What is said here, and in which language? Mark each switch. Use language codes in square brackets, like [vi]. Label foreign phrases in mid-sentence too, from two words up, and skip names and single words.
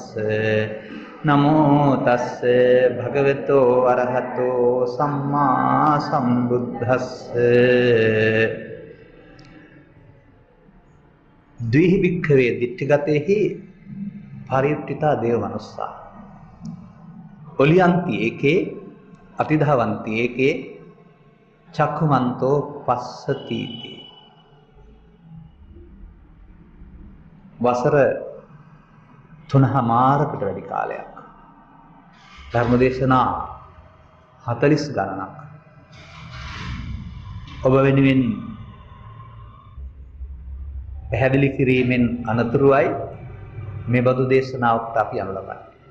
[pi] නමෝ තස්ස භගවතු අරහතෝ සම්මා සම්බුද්දස්ස. ද්විහි වික්ඛවේ දිට්ඨිගතේහි පරියුක්තිතා දේව මනුස්සා. ඔලියන්ති ඒකේ අතිධාවන්ති ඒකේ චක්ඛුමන්තෝ පස්සතිති. [si] වසර 3මාරකට වැඩි කාලයක් ධර්මදේශනා 40 ගණනක් ඔබ වෙනුවෙන් පැහැදිලි කිරීමෙන් අනතුරුවයි මේ බඳු දේශනාවක් අපි අනුව ලබන්නේ.